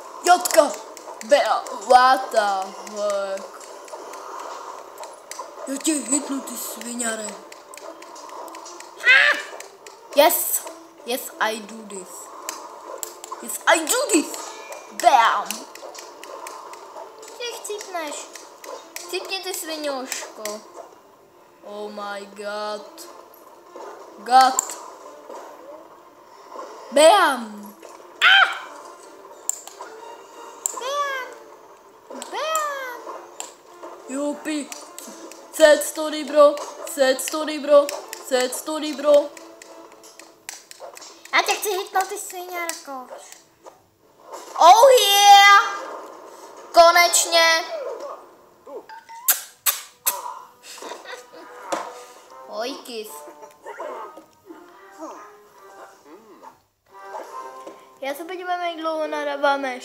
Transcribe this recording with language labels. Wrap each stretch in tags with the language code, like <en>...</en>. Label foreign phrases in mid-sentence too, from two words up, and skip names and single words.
<en>Šťotka! Bea, what the fuck?</en> <cs>Já tě hitnu, ty sviňare.</cs> <en>Yes! Yes, I do this. Yes, I do this! Bam!</en> <cs>Ty chcípneš. Chcípni, ty sviňoško.</cs> <en>Oh my god. God. Bam! Bam! Jupi. Sad story, bro. Sad story, bro. Sad story, bro.</en> <cs>Já tě chci hitnout, ty sviňárko.</cs> <en>Oh yeah! Konečně. Ojkys.</en> <cs>Já se podívám, jak dlouho nadáváme.</cs>